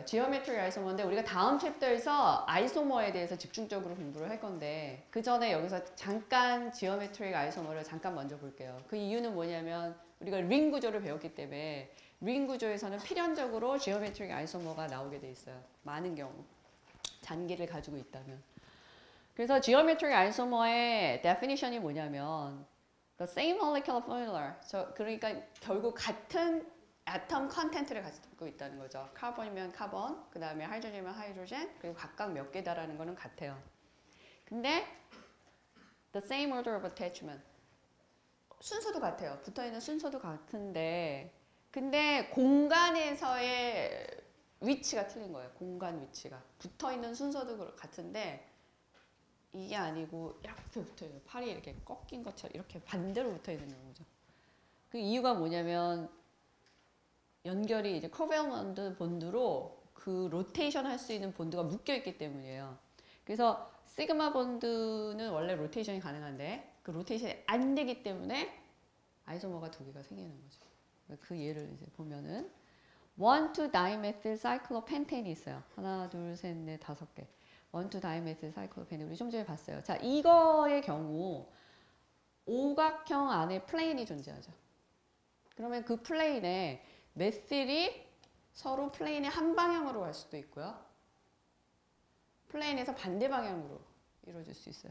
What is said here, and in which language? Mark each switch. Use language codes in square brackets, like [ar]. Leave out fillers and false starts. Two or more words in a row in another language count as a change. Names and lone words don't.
[ko] 지오메트릭 아이소머인데 우리가 다음 챕터에서 아이소머에 대해서 집중적으로 공부를 할 건데 그 전에 여기서 잠깐 지오메트릭 아이소머를 잠깐 먼저 볼게요. 그 이유는 뭐냐면 우리가 링 구조를 배웠기 때문에 링 구조에서는 필연적으로 지오메트릭 아이소머가 나오게 돼 있어요. 많은 경우 잔기를 가지고 있다면. 그래서 지오메트릭 아이소머의 definition이 뭐냐면 [en] The same molecular formula. [ko] 그러니까 결국 같은 아톰 컨텐트를 가지고 있다는 거죠. 카본이면 카본, 그 다음에 하이드로젠이면 하이드로젠, 그리고 각각 몇 개다라는 거는 같아요. [en] 근데 the same order of attachment. [ko] 순서도 같아요. 붙어있는 순서도 같은데 근데 공간에서의 위치가 틀린 거예요. 공간 위치가. 붙어있는 순서도 같은데 이게 아니고 이렇게 붙어있는 팔이 이렇게 꺾인 것처럼 이렇게 반대로 붙어있는 거죠. 그 이유가 뭐냐면 연결이 이제 코밸런트 본드로 그 로테이션 할 수 있는 본드가 묶여있기 때문이에요. 그래서 시그마 본드는 원래 로테이션이 가능한데 그 로테이션이 안 되기 때문에 아이소머가 2개가 생기는 거죠. 그 예를 이제 보면은 [en] 1,2-dimethyl cyclopentane [ko] 이 있어요. 하나, 둘, 셋, 넷, 5개. [en] 1,2-dimethyl cyclopentane [ko] 우리 좀 전에 봤어요. 자, 이거의 경우 오각형 안에 플레인이 존재하죠. 그러면 그 플레인에 메틸이 서로 플레인의 한 방향으로 갈 수도 있고요. 플레인에서 반대 방향으로 이루어질 수 있어요.